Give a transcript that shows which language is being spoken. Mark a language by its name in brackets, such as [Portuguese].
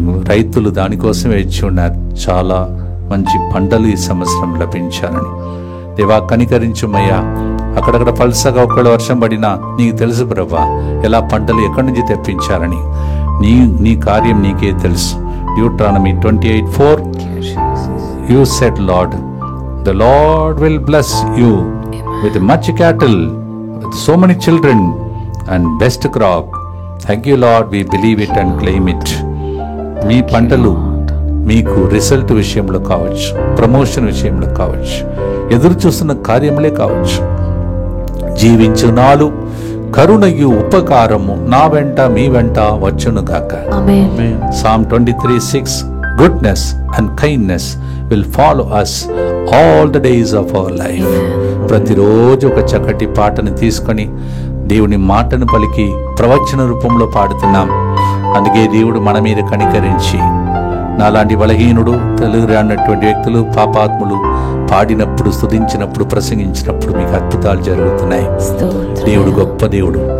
[Telugu] రైతులు దానికోసం వేచి ఉన్నారు, చాలా మంచి పంటలు ఈ సంవత్సరం లభించాలని. దేవా కనికరించుమయ్యా. అక్కడక్కడ పల్సగా ఒకవేళ వర్షం పడినా నీకు తెలుసు ప్రభా ఎలా పంటలు ఎక్కడి నుంచి తెప్పించాలని. నీ కార్యం నీకే తెలుసు. [English] Deuteronomy 28:4 You said, Lord, the Lord will bless you with much cattle, with so many children and best crop. Thank you, Lord. We believe it and claim it. [Telugu] మీ పంటలు మీకు రిజల్ట్ విషయంలో కావచ్చు, ప్రమోషన్ విషయంలో కావచ్చు, ఎదురు చూస్తున్న కార్యములే కావచ్చు. జీవించు నాలు కరుణయు ఉపకారము నా వెంట మీ వెంట వచ్చును గాక. [English] Psalm 23:6 Goodness and kindness will follow us all the days of our life. [Telugu] ప్రతిరోజు ఒక చక్కటి పాటను తీసుకొని దేవుని మాటను పలికి ప్రవచన రూపంలో పాడుతున్నాం. అందుకే దేవుడు మన మీద కనికరించి నాలాంటి బలహీనుడు, తెలుగు రానటువంటి వ్యక్తులు, పాపాత్ములు పాడినప్పుడు, స్తుతించినప్పుడు, ప్రసంగించినప్పుడు మీకు అద్భుతాలు జరుగుతున్నాయి. దేవుడు గొప్ప దేవుడు.